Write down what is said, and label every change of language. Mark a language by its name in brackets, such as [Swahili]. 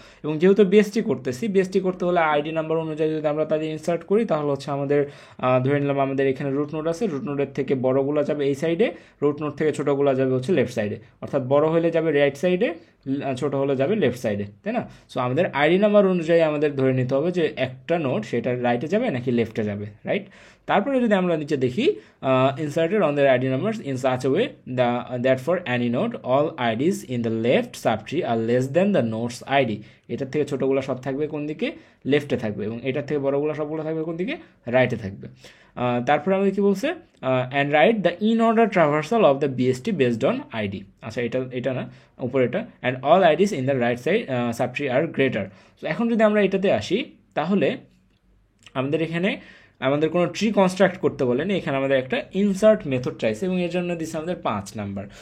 [Bangla] এবং যেহেতু বিএসটি করতে হলে আইডি নাম্বার অনুযায়ী যদি আমরা তাদের ইনসার্ট করি তাহলে হচ্ছে আমাদের ধরে নিলাম আমাদের এখানে রুট নোড আছে, রুট নোডের থেকে বড়গুলো যাবে এই সাইডে, রুট নোড থেকে ছোটোগুলো যাবে হচ্ছে লেফট সাইডে, অর্থাৎ বড় হলে যাবে রাইট সাইডে, ছোটো হলে যাবে লেফট সাইডে, তাই না? সো আমাদের আইডি নাম্বার অনুযায়ী আমাদের ধরে নিতে হবে যে একটা নোড সেটা রাইটে যাবে নাকি লেফটে যাবে, রাইট? তারপরে যদি আমরা নিচে দেখি, [English] inserted on their ID numbers in such a way that for any node all IDs in the left subtree are less than the node's ID. [Bangla] এটার থেকে ছোটোগুলো সব থাকবে কোন দিকে? লেফটে থাকবে, এবং এটার থেকে বড়গুলো সবগুলো থাকবে কোন দিকে? রাইটে থাকবে। তারপরে আমাদের কি বলছে, [English] And write the in order traversal of the BST based on ID. [Bangla] আচ্ছা, এটা না, উপরে এটা, [English] And all IDs in the right side subtree are greater. [Bangla] তো এখন যদি আমরা এটাতে আসি তাহলে আমাদের এখানে আমাদের কোনো ট্রি কনস্ট্রাক্ট করতে বলেনি, এখানে আমাদের একটা ইনসার্ট মেথড চাইছে এবং এর জন্য দিচ্ছে আমাদের 5 নাম্বার।